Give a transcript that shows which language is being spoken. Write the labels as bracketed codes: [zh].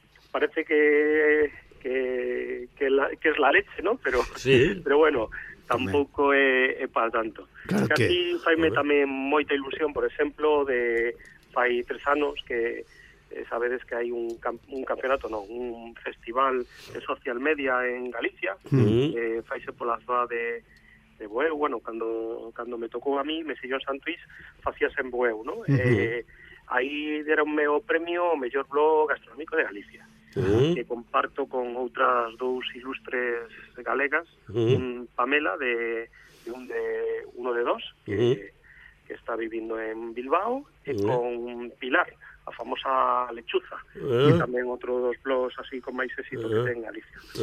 [es] parece que es la leche, ¿no? [gl] Pero sí. Pero bueno, tampouco é para tanto. Claro, aquí faime tamén moita ilusión, por exemplo, de hai 3 anos que sabedes que hai un festival de social media en Galicia. Faise pola zona de Bueu. Bueno, cando me tocou a mí, Mesillón Santuís, facías en Bueu, ¿no? Aí deronme o premio o mellor blog gastronómico de Galicia. Que comparto con outras dous ilustres galegas, Pamela de Uno de Dos, que está vivindo en Bilbao, e con Pilar, a famosa lechuza, e tamén outro dos blogs así con máis éxito que ten Galicia.